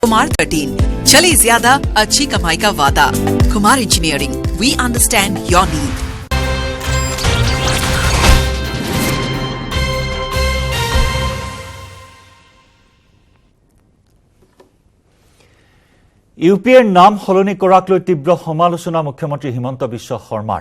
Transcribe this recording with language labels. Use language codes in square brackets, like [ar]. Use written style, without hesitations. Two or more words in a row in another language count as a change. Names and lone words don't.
[hi] कुमार 13 चले ज्यादा अच्छी कमाई का वादा। कुमार इंजीनियरिंग, [en] We understand your need. [as] ইউপিএৰ নাম সলনি কৰাক লৈ তীব্ৰ সমালোচনা মুখ্যমন্ত্ৰী হিমন্ত বিশ্ব শৰ্মাৰ।